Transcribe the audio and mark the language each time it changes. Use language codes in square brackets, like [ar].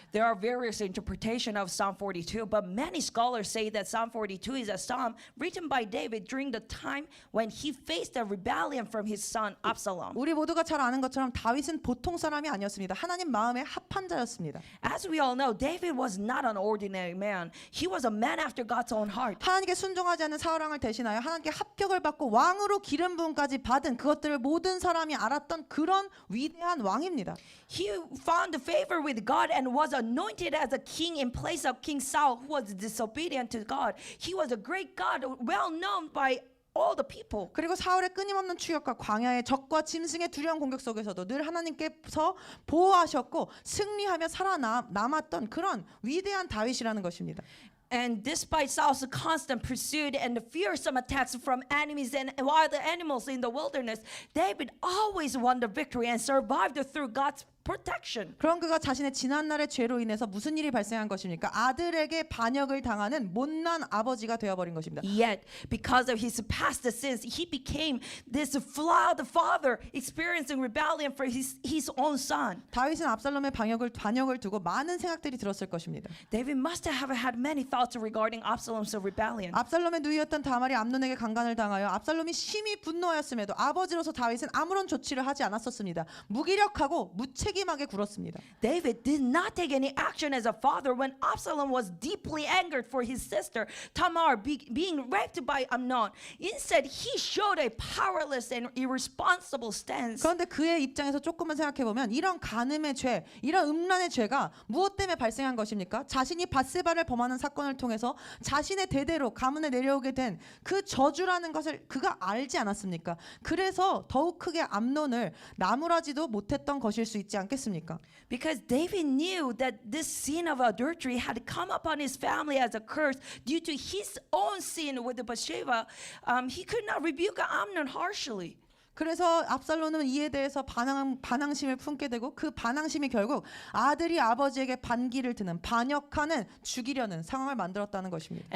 [en] There are various interpretations of Psalm 42, but many scholars say that Psalm 42 is a psalm written by David during the time when he faced a rebellion from his son Absalom. [ko] 우리 모두가 잘 아는 것처럼 다윗은 보통 사람이 아니었습니다. 하나님 마음에 합한 자였습니다. [en] As we all know, David was not an ordinary man. He was a man after God's own heart. [ko] 하나님께 순종하지 않는 사울 왕을 대신하여 하나님께 합격을 받고 왕으로 기름 부음까지 받은 그것들을 모든 사람이 알았던 그런 위대한 왕입니다. [en] He found favor with God and was anointed as a king in place of King Saul, who was disobedient to God. He was a great God, well known by all the people. [ko] 그리고 사울의 끊임없는 추격과 광야의 적과 짐승의 두려운 공격 속에서도 늘 하나님께서 보호하셨고 승리하며 살아남았던 그런 위대한 다윗이라는 것입니다. [en] And despite Saul's constant pursuit and the fearsome attacks from enemies and wild animals in the wilderness, David always won the victory and survived through God's protection. [ko] 그런 그가 자신의 지난날의 죄로 인해서 무슨 일이 발생한 것입니까? 아들에게 반역을 당하는 못난 아버지가 되어버린 것입니다. [en] Yet, because of his past sins, he became this flawed father, experiencing rebellion for his own son. [ko] 다윗은 압살롬의 반역을 두고 많은 생각들이 들었을 것입니다. [en] David must have had many thoughts regarding Absalom's rebellion. [ko] 압살롬의 누이였던 다말이 암논에게 강간을 당하여 압살롬이 심히 분노하였음에도 아버지로서 다윗은 아무런 조치를 하지 않았었습니다. 무기력하고 무책임하게 굴었습니다. [en] David did not take any action as a father when Absalom was deeply angered for his sister Tamar being raped by Amnon. Instead, he showed a powerless and irresponsible stance. [ko] 그런데 그의 입장에서 조금만 생각해 보면 이런 간음의 죄, 이런 음란의 죄가 무엇 때문에 발생한 것입니까? 자신이 밧세바를 범하는 사건을 통해서 자신의 대대로 가문에 내려오게 된 그 저주라는 것을 그가 알지 않았습니까? 그래서 더욱 크게 암논을 나무라지도 못했던 것일 수 있지 않겠습니까? [en] Because David knew that this sin of adultery had come upon his family as a curse due to his own sin with Bathsheba, he could not rebuke Amnon harshly. [ko] 그래서 압살롬은 이에 대해서 반항심을 품게 되고 그 반항심이 결국 아들이 아버지에게 반기를 드는 반역하는 죽이려는 상황을 만들었다는 것입니다.